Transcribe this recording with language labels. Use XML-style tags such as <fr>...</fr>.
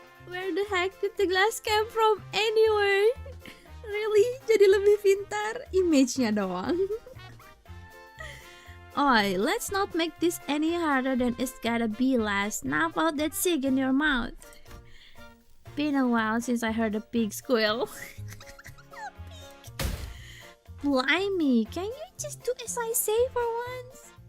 <en>Where the heck did the glass come from anywhere? Really?</en> <id>Jadi lebih pintar image-nya doang.</id> <en>Oi, let's not make this any harder than it's gotta be, lass. Snap out that cig in your mouth. Been a while since I heard a pig squeal. Blimey, can you just do as I say for once?</en>